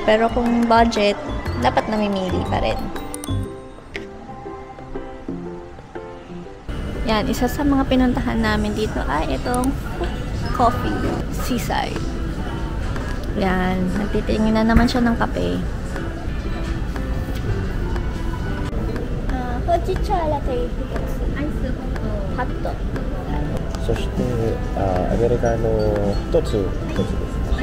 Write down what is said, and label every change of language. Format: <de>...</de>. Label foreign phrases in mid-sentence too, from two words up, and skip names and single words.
<tl>Pero kung budget, dapat namimili pa rin. Yan, isa sa mga pinuntahan namin dito ay itong coffee seaside. Yan, nagtitingin na naman siya ng kape.</tl> <ja>ほうじ茶ラテ1つ、アイスホット、そしてアメリカの1つですね。</ja>